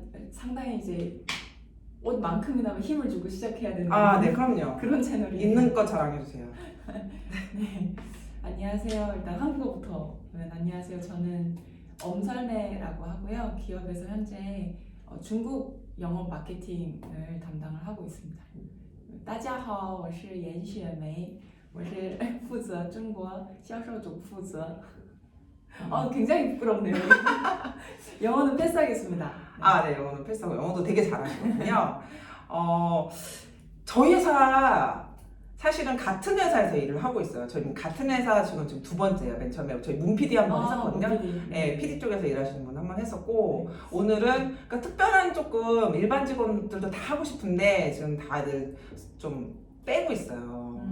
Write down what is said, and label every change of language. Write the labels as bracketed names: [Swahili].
[Korean] 상당히 이제 옷만큼이나 힘을 주고 시작해야 되는 네, 그럼요. 그런 채널이에요. 있는 거 자랑해주세요. 네. 안녕하세요. 일단 한국어부터. 안녕하세요. 저는 엄설매라고 하고요. 기업에서 현재 중국 영업 마케팅을 담당을 하고 있습니다. [Chinese] 大家好，我是严雪梅，我是负责中国销售组负责。 [Korean] 굉장히 부끄럽네요. 영어는 패스하겠습니다. 네, 영어는 패스하고 영어도 되게 잘하시거든요. 저희 회사 사실은 같은 회사에서 일을 하고 있어요. 저희 같은 회사 지금 두 번째예요. 맨 처음에 저희 문 PD 한번 했었거든요. 네, PD 쪽에서 일하시는 분 한번 했었고, 오늘은 그러니까 특별한 조금 일반 직원들도 다 하고 싶은데 지금 다들 좀 빼고 있어요.